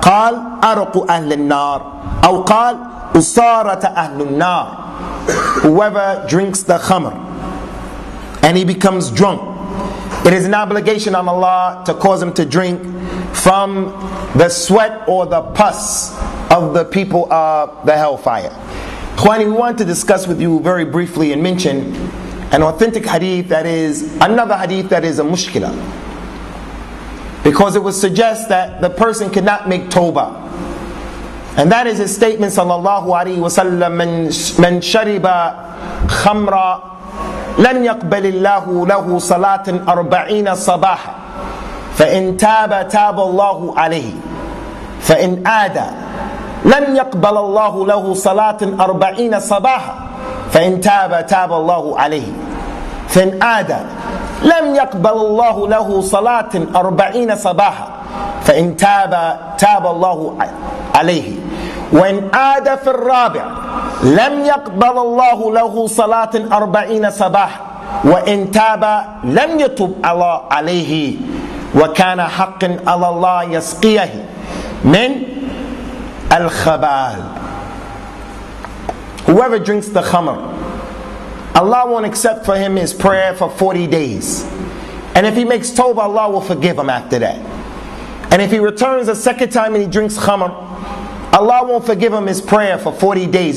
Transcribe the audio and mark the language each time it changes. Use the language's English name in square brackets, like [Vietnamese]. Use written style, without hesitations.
[Arabic] قال أرق أهل النار أو قال أصارة أهل النار. [English] Whoever drinks the khamr and he becomes drunk, it is an obligation on Allah to cause him to drink from the sweat or the pus of the people of the hellfire. Khwani, we want to discuss with you very briefly and mention an authentic hadith that is another hadith that is a mushkila, because it would suggest that the person cannot make tawbah. And that is his statement [Arabic] sallallahu alaihi wasallam, man shariba khamra لن يقبل الله له صلاة 40 صباحا فإن تاب تاب الله عليه فإن عاد لن يقبل الله له صلاة 40 صباحا فإن تاب تاب الله عليه فإن عاد لم يقبل الله له صلاة 40 صباحا فإن تاب تاب الله عليه وإن عاد في الرابع لم يقبل الله له صلاة 40 صباحا وإن تاب لم يتب الله عليه وكان حقا على الله يسقيه من الخبال. [English] Whoever drinks the khamr, Allah won't accept for him his prayer for 40 days. And if he makes tawbah, Allah will forgive him after that. And if he returns a second time and he drinks khamr, Allah won't forgive him his prayer for 40 days.